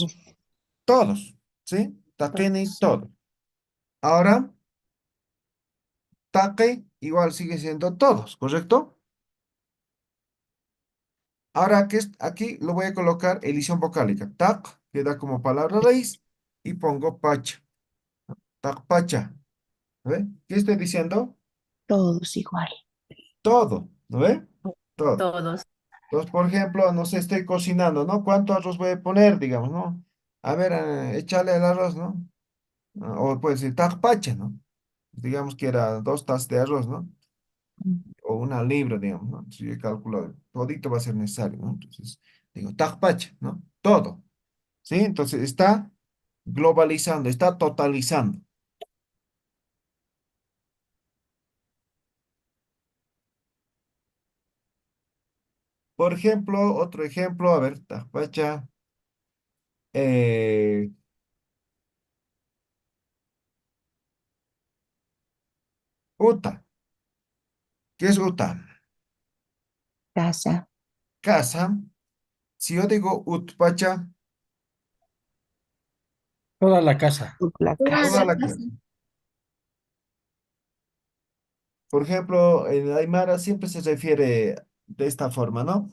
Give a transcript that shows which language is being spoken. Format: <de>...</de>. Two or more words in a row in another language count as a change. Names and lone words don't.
<es>todos, ¿sí? Taqeni, todos. todos. Ahora, taqe igual sigue siendo todos, ¿correcto? Ahora aquí lo voy a colocar elisión vocálica. Taq queda como palabra raíz y pongo pacha.</es> <ay>Taq pacha.</ay> <es>¿No ve? ¿Qué estoy diciendo? Todos igual. Todo, ¿no ve? Todo. Todos. Entonces, por ejemplo, no sé, estoy cocinando, ¿no? ¿Cuánto arroz voy a poner, digamos, ¿no? A ver, échale el arroz, ¿no? O puede decir</es> <ay>taq pacha,</ay> <es>¿no? Digamos que era 2 tazas de arroz, ¿no? Mm, O una libra, digamos, ¿no? Si yo calculo, todito va a ser necesario, ¿no? Entonces, digo, taqpacha, ¿no? Todo, ¿sí? Entonces, está globalizando, está totalizando. Por ejemplo, otro ejemplo, a ver,</es> <ay>taqpacha, eh, uta,</ay> <es>¿qué es uta? Casa. Casa. Si yo digo utpacha, Toda la casa. La Toda toda la casa. la casa. casa. Por ejemplo, en Aymara siempre se refiere de esta forma, ¿no?</es>